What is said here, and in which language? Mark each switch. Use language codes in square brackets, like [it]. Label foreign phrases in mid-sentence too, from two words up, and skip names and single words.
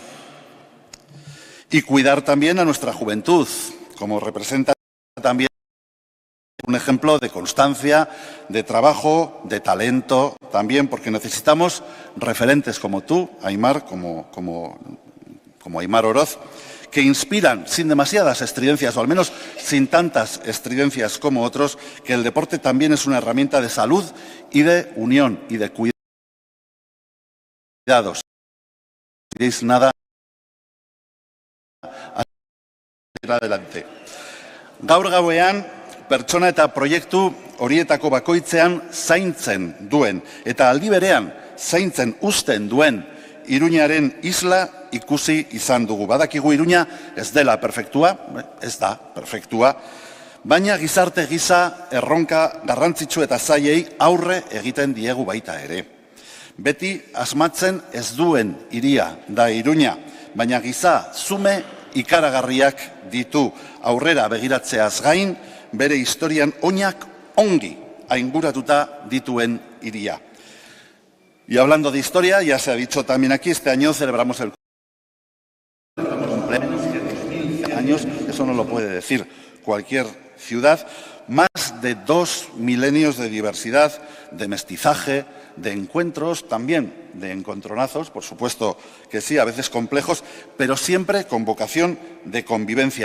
[es] Y cuidar también a nuestra juventud, como representa también un ejemplo de constancia, de trabajo, de talento también, porque necesitamos referentes como tú, Aimar, como Aimar Oroz, que inspiran sin demasiadas estridencias, o al menos sin tantas estridencias como otros, que el deporte también es una herramienta de salud y de unión y de cuidados. No diréis nada adelante. [eu] Gaur gauean, pertsona eta proiektu horietako bakoitzean zaintzen duen, eta aldi berean zaintzen uzten duen Iruñaren isla ikusi izan dugu. Badakigu Iruña ez dela perfektua, ez da perfektua, baina gizarte gisa erronka garrantzitsu eta zailei aurre egiten diegu baita ere. Beti asmatzen ez duen hiria da Iruña, baina giza zume ikaragarriak ditu, aurrera begiratzeaz gain, bere historian oinak ongi ainguratuta dituen hiria. [es] Y hablando de historia, ya se ha dicho también aquí, este año celebramos el cumpleaños de 2000 años, eso no lo puede decir cualquier ciudad, más de 2 milenios de diversidad, de mestizaje, de encuentros, también de encontronazos, por supuesto que sí, a veces complejos, pero siempre con vocación de convivencia.